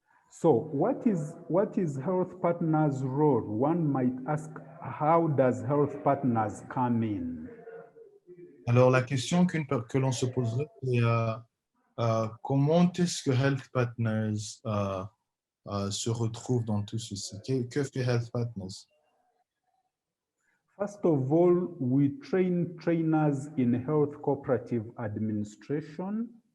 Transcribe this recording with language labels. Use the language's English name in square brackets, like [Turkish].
[English] So what is health partners' role? One might ask, how does health partners come in? [French] Alors, la question que l'on se poserait, c'est comment est-ce que Health Partners se retrouve dans tout ceci? Que fait Health Partners? [English] First of all, we train trainers in health cooperative administration.